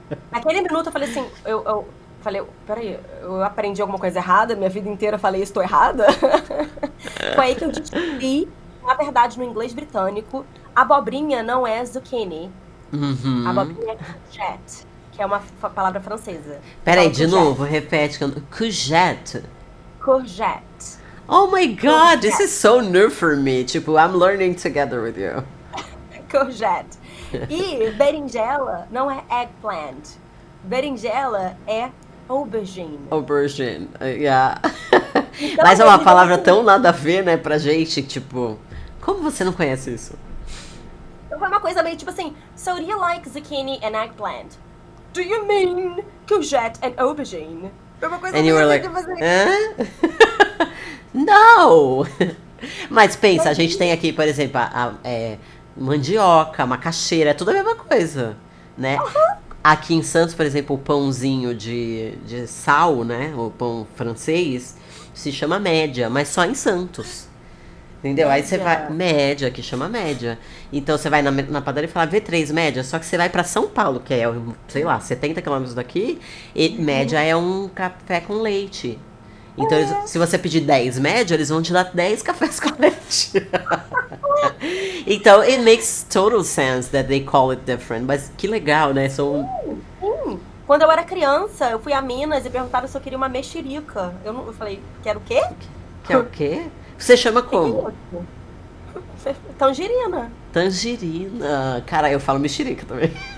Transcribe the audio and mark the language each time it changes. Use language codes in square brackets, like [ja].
[pt] Naquele minuto eu falei assim, eu falei, peraí, eu aprendi alguma coisa errada? Minha vida inteira eu falei, estou errada? Foi aí que eu descobri, na verdade, no inglês britânico, abobrinha não é zucchini. Abobrinha é courgette, que é uma palavra francesa. Peraí, de novo, repete. Courgette. Courgette. [en] Oh my god, this is so new for me. [pt] Tipo, [en] I'm learning together with you. [pt] Courgette. E berinjela não é eggplant. Berinjela é aubergine. [en] Aubergine, yeah. [pt] Então, Mas é uma palavra tão nada a ver, né, pra gente, tipo... Como você não conhece isso? Então foi uma coisa meio tipo assim, [en] so do you like zucchini and eggplant? Do you mean courgette and aubergine? [pt] Foi uma coisa [en] And you [pt] meio [en] were [pt] assim, [en] like, [pt] tipo assim. [en] no! [pt] Mas pensa, a gente tem aqui, por exemplo, mandioca, macaxeira, é tudo a mesma coisa, né? Aqui em Santos, por exemplo, o pãozinho de sal, né? O pão francês, se chama média, mas só em Santos. Entendeu? Aí você vai. Média, que chama média. Então você vai na padaria e fala V3 média, só que você vai pra São Paulo, que é, sei lá, 70 quilômetros daqui, e média é um café com leite. Então, se você pedir 10 média, eles vão te dar 10 cafés com leite. Então, [en] it makes total sense that they call it different. [pt] Mas que legal, né? Sim. Quando eu era criança, eu fui a Minas e perguntaram se eu queria uma mexerica. Eu falei, quero o quê? Quer o quê? Você chama como? Tangerina. Tangerina. Cara, eu falo mexerica também.